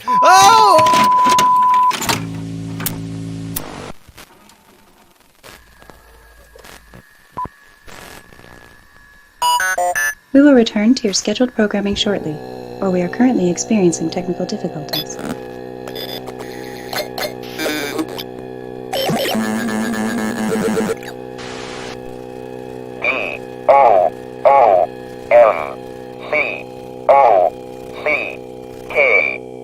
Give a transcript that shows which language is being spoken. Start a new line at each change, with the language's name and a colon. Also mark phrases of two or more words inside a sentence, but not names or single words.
English: Oh! We will return to your scheduled programming shortly, or we are currently experiencing technical difficulties. E-O-O-M-C-O-C-K.